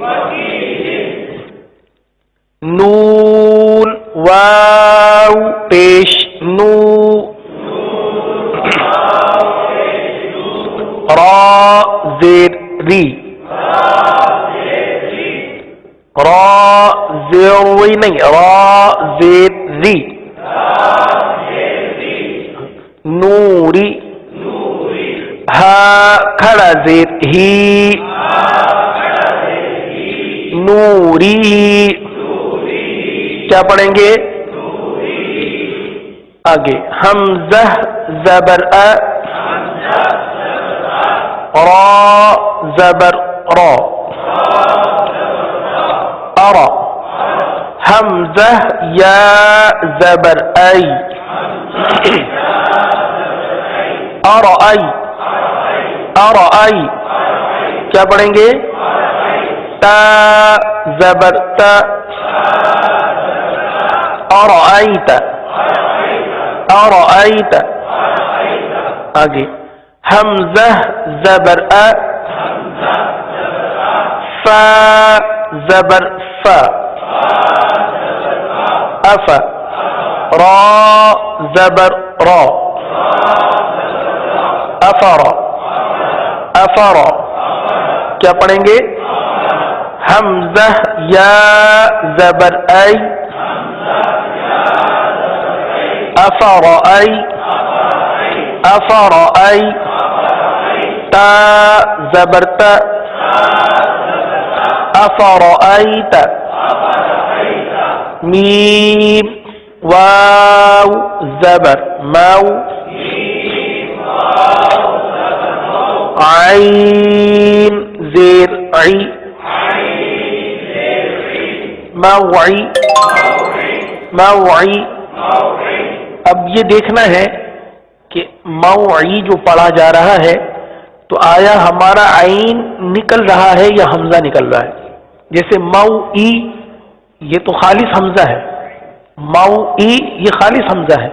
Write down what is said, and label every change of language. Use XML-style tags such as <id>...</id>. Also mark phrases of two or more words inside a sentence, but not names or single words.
<ur>نون واو پیش نو را زیر ری را زیر وی نہیں را زیر ری نوری ہا کھڑا زیر ہی نوری. کیا پڑھیں گے آگے حمزہ زبر ا را زبر را ارا. حمزہ یا زبر ای ارأی ارأی. کیا پڑھیں گے تا زبر تا ارأیت ارأیت. آگے حمزہ زبر ا فا زبر فا اف را زبر را افر افر. کیا پڑھیں گے حمزہ یا زبر ای افر ای افر ای تا زبر تا أفرأيت ميم واو زبر مو عين زير عي موعي موعي. اب یہ دیکھنا ہے کہ موعی جو پڑھا جا رہا ہے تو آیا ہمارا عین نکل رہا ہے یا حمزہ نکل رہا ہے. جیسے موئی یہ تو خالص حمزہ ہے، موئی یہ خالص حمزہ ہے.</ur>